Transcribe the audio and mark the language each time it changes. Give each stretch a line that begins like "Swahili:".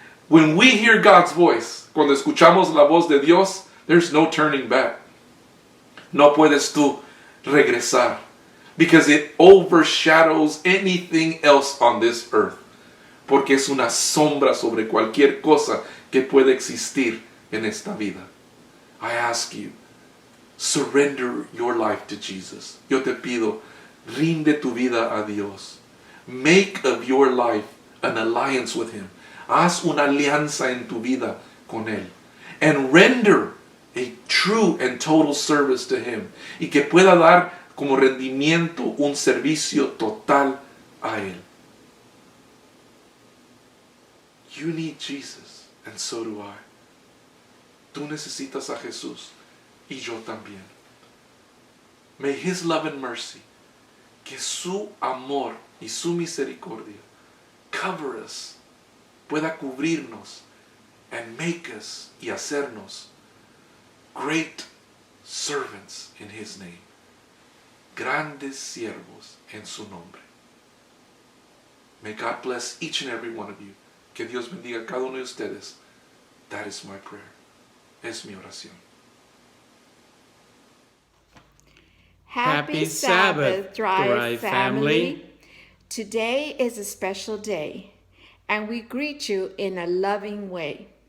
English: When we hear God's voice,
Spanish: cuando escuchamos la voz de Dios,
English: there's no turning back.
Spanish: No puedes tú regresar,
English: because it overshadows anything else on this earth.
Spanish: Porque es una sombra sobre cualquier cosa que pueda existir en esta vida.
English: I ask you, surrender your life to Jesus.
Spanish: Yo te pido, rinde tu vida a Dios.
English: Make of your life an alliance with Him.
Spanish: Haz una alianza en tu vida con Él.
English: And render a true and total service to Him.
Spanish: Y que pueda dar como rendimiento un servicio total a Él.
English: You need Jesus, and so do I.
Spanish: Tú necesitas a Jesús, y yo también.
English: May His love and mercy,
Spanish: que su amor y su misericordia
English: cover us,
Spanish: pueda cubrirnos,
English: and make us
Spanish: y hacernos
English: great servants in His name.
Spanish: Grandes siervos en su nombre.
English: May God bless each and every one of you.
Spanish: Que Dios bendiga a cada uno de ustedes.
English: That is my prayer.
Spanish: Es mi oración.
English: Happy Sabbath, Thrive family. Today is a special day, and we greet you in a loving way.